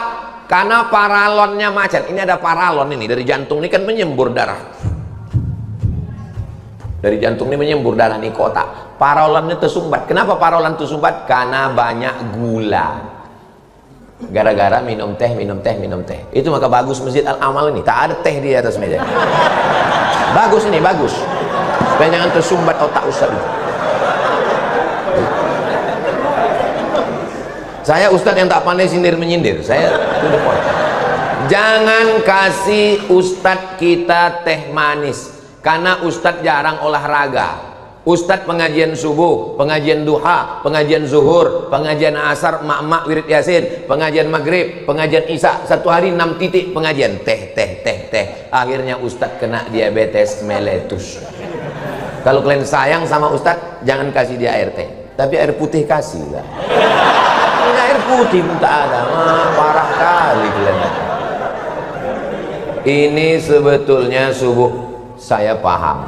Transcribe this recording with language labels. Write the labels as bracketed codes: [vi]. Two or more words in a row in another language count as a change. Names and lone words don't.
[id] Karena paralonnya macet. Ini ada paralon ini, dari jantung ini kan menyembur darah. Dari jantung ini menyembur darah ini ke otak. Paralonnya tersumbat. Kenapa paralon tersumbat? Karena banyak gula. gara-gara minum teh. Itu maka bagus Masjid Al-Amal ini, tak ada teh di atas meja. Bagus ini, bagus, supaya jangan tersumbat otak Ustaz itu. Saya Ustaz yang tak pandai sindir menyindir, saya [en] to the point. [id] Jangan kasih Ustaz kita teh manis, karena Ustaz jarang olahraga. Ustaz pengajian subuh, pengajian duha, pengajian zuhur, pengajian asar, mak-mak wirid yasin, pengajian maghrib, pengajian isya, satu hari 6 titik pengajian, teh. Akhirnya Ustaz kena diabetes meletus. Kalau kalian sayang sama Ustaz, jangan kasih dia air teh, tapi air putih kasih lah. Ini air putih pun tak ada, parah kali kalian. Ini sebetulnya subuh saya paham.